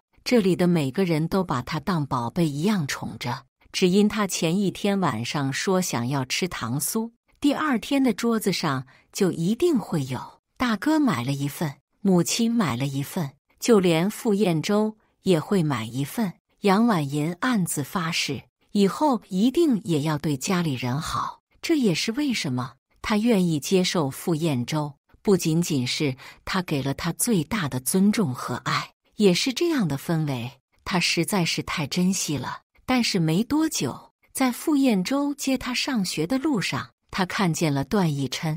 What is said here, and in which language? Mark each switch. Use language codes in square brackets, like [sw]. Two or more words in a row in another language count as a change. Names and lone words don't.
[zh] 這裡的每個人都把她當寶貝一樣寵着，只因她前一天晚上說想要吃糖酥，第二天的桌子上就一定會有。大哥買了一份，母親買了一份，就連傅彥洲也會買一份。楊婉銀暗自發誓，以後一定也要對家裡人好。這也是為什麼她願意接受傅彥洲，不僅僅是他給了她最大的尊重和愛，也是這樣的氛圍，他實在是太珍惜了。但是沒多久，在傅彥洲接他上學的路上，他看見了段奕琛。